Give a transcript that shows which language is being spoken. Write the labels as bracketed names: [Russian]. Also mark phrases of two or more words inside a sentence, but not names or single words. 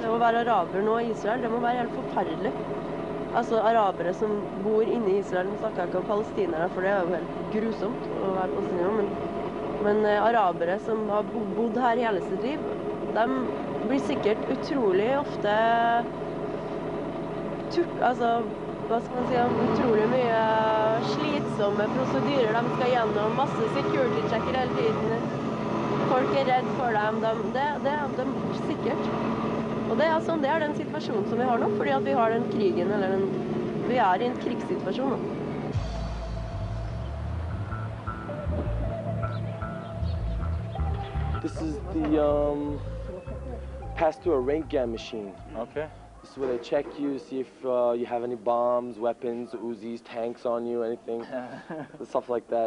[Norwegian] Det å være araber nå i Israel, det må være helt forferdelig. Altså arabere som bor inne i Israel, nå snakker jeg ikke om palestinere, for det er jo helt grusomt å være palestiner, men arabere som har bodd her hele sitt liv, de blir sikkert utrolig ofte altså, hva skal man si, utrolig mye slitsomme prosedyrer. De skal gjennom masse security-checker hele tiden. Folk er redd for dem, det er de sikkert. Og det er den situasjonen som vi har nå, fordi at vi har den krigen, vi er i en krigssituasjon nå. [English] This is the pass through a rank gun machine. Okay. This is where they check you, see if you have any bombs, weapons, Uzis, tanks on you, anything, stuff like that.